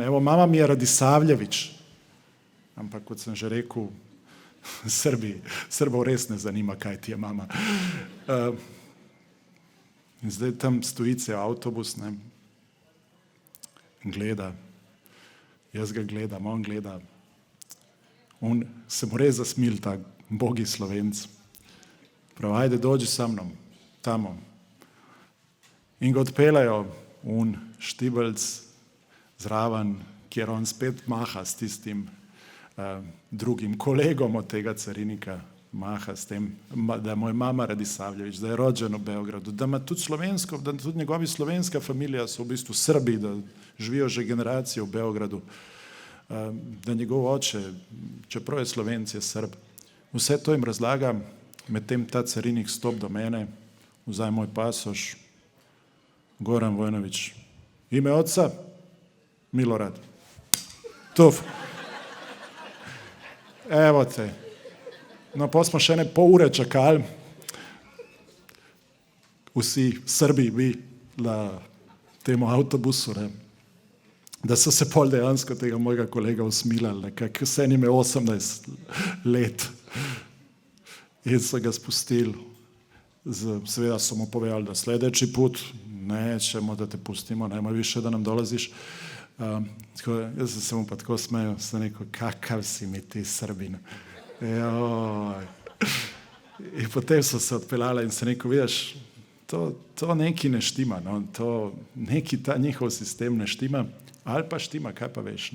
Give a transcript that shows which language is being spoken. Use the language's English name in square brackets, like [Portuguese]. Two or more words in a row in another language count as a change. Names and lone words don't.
[Slovenian] Evo, [Serbian] mama mi je [Slovenian] Radisavljević. Ampak, kot sem že rekel, Srbov res ne zanima, kaj ti je mama. In zdaj tam stoji cel avtobus, ne, in gleda. Jaz ga gledam, on gleda. On se mu res zasmil, ta bogi Slovenc. Prav, [Serbian] ajde, dođi sa mnom, tamo. [Slovenian] In ga odpeljajo un štibelc zraven, kjer on spet maha s tistim drugim kolegom od tega carinika, maha s tem, da mu je mama Radisavljević, da je rođen v Beogradu, da ima tudi slovensko, da tudi njegovi slovenska familija so v bistvu Srbi, da živijo že generacije v Beogradu, da njegov oče, čeprav je Slovenc, je Srb. Vse to jim razlagam, medtem ta carinik stop do mene, vzaj moj pasoš, Goran Vojnović, [Serbian] ime oca, [Slovenian] Milorad. [Serbian] Tuf. Evo te. [Slovenian] No, pa smo še ne pol ure čakali, vsi Srbi bi na temu avtobusu, ne, da so se pol dejansko tega mojega kolega usmilali, nekako vse njim je 18 let in so ga spustili. Seveda so mu povedali, [Serbian] da sljedeći put nećemo da te pustimo, nema više da nam dolaziš. [Slovenian] Jaz sem se mu pa tako smejal, sem rekel, [Serbian] kakav si mi ti Srbin. [Slovenian] In potem so se odpeljali in sem rekel, vidiš, to neki ne štima, no? To neki ta njihov sistem ne štima, ali pa štima, kaj pa veš.